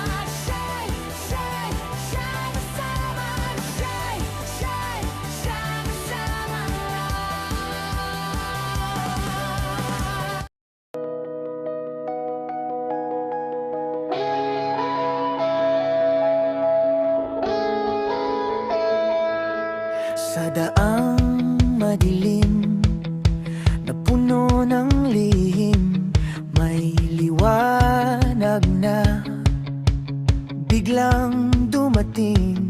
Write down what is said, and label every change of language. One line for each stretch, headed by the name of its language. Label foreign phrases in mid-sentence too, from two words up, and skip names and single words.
English: Shine, shine, sama-sama. Shine, shine, sama-sama.
Filipino: Sa daang madilim na puno ng lihim, may liwanag na biglang dumating.